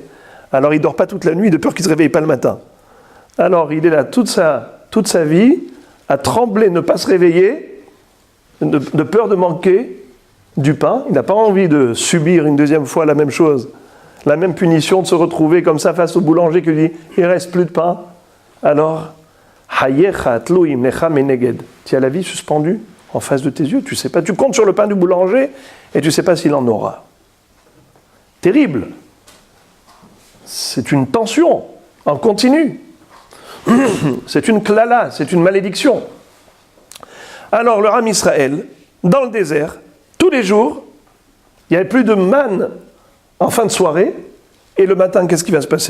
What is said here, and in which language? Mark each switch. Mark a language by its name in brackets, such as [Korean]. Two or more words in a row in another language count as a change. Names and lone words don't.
[French] Alors il ne dort pas toute la nuit de peur qu'il ne se réveille pas le matin. Alors il est là toute sa vie à trembler, ne pas se réveiller, de peur de manquer du pain. Il n'a pas envie de subir une deuxième fois la même chose, la même punition, de se retrouver comme ça face au boulanger qui lui dit « il ne reste plus de pain ». Alors, [Hebrew] חייך תלויים לך מנגד. [French] Tu as la vie suspendue en face de tes yeux, tu sais pas, tu comptes sur le pain du boulanger et tu ne sais pas s'il en aura. Terrible. C'est une tension en continu. C'est une klala, c'est une malédiction. Alors le Ram Israël, dans le désert, tous les jours, il n'y avait plus de manne en fin de soirée, et le matin, qu'est-ce qui va se passer?